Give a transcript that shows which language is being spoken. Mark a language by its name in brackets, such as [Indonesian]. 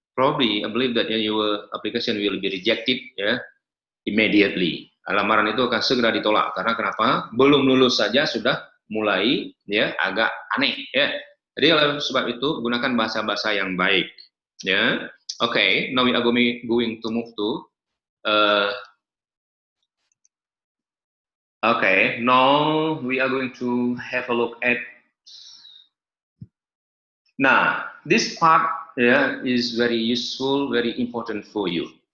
[English] Probably, I believe that your application will be rejected, immediately. [Indonesian] Lamaran itu akan segera ditolak karena kenapa? Belum lulus saja sudah mulai agak aneh. Jadi oleh sebab itu gunakan bahasa-bahasa yang baik. [English] Okay, now we are going to move to. Okay, now we are going to have a look at. Now, this part is very useful, very important for you.